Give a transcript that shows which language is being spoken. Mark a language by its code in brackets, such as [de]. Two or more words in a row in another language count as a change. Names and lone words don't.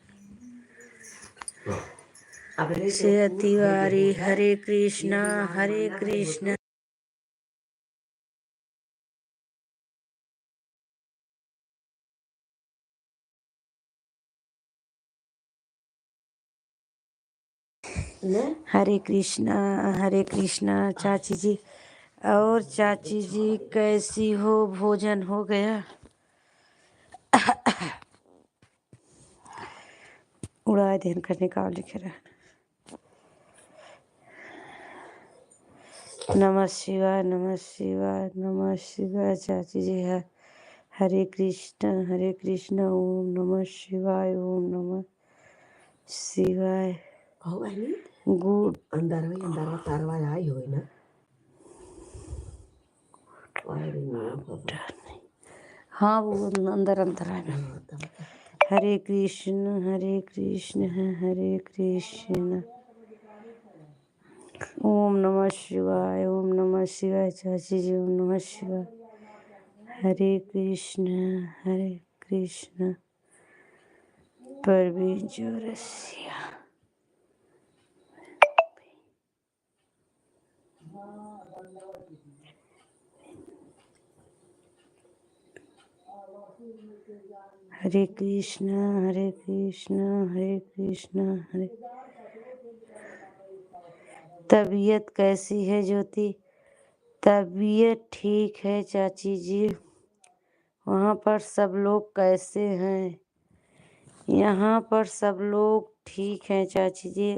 [hi] श्रेया तिवारी। हरे कृष्णा हरे कृष्णा। हरे कृष्णा चाची जी। और चाची जी कैसी हो? भोजन हो गया? उड़ाए ध्यान करने का लिखे रहा। [sa] नमः शिवाय नमः शिवाय नमः शिवाय [hi] चाची जी है। [sa] हरे कृष्ण ओम नमः शिवाय ओम नमः शिवाय। [hi] गुड अंदर तारवा आई हो ना। हाँ वो अंदर है ना। हरे कृष्ण है हरे कृष्ण। [sa] ओम नमः शिवाय [hi] चाची जी। [sa] ओम नमः शिवाय। [hi] हरे कृष्ण परवीन चौरसिया। हरे कृष्ण हरे। तबीयत कैसी है ज्योति? तबीयत ठीक है चाची जी। वहाँ पर सब लोग कैसे हैं? यहाँ पर सब लोग ठीक हैं चाची जी।